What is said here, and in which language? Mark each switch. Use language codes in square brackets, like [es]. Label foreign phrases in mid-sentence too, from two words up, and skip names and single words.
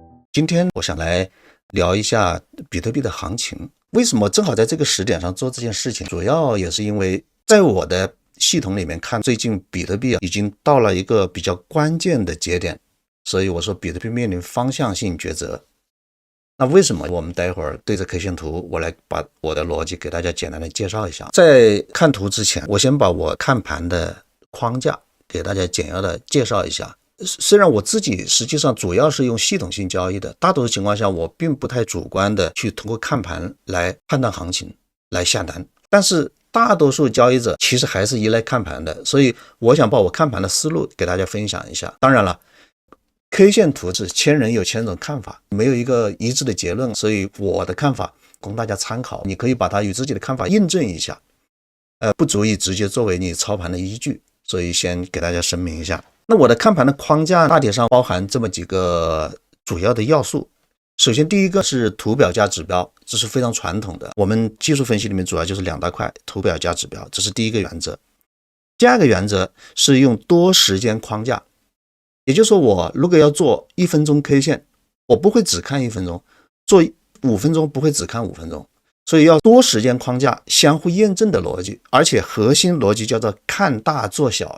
[zh] 今天我想來聊一下比特幣的行情。为什麼正好在這個時點上做這件事情？主要也是因為在我的系統裡面看，最近比特幣已經到了一個比較關鍵的節點，所以我說比特幣面臨方向性抉擇。那為什麼？我們待會兒對着 K 線圖，我來把我的邏輯給大家簡單的介紹一下。在看圖之前，我先把我看盤的框架給大家簡要的介紹一下。雖然我自己實際上主要是用系統性交易的，大多數情況下我並不太主觀的去通過看盤來判斷行情來下單，但是大多數交易者其實還是依賴看盤的，所以我想把我看盘的思路給大家分享一下。當然了，K 線圖是千人有千種看法，沒有一個一致的結論，所以我的看法供大家參考，你可以把它與自己的看法印證一下，不足以直接作為你操盤的依據，所以先給大家聲明一下。那我的看盤的框架大體上包含這麼幾個主要的要素。首先第一個是圖表加指標，這是非常傳統的，我們技術分析裡面主要就是2大塊，圖表加指標，這是第一個原則。第二個原則是用多時間框架，也就是說我如果要做1分鐘 K 線，我不會只看1分鐘，做5分鐘不會只看5分鐘，所以要多时間框架相互驗證的逻輯，而且核心逻輯叫做看大做小。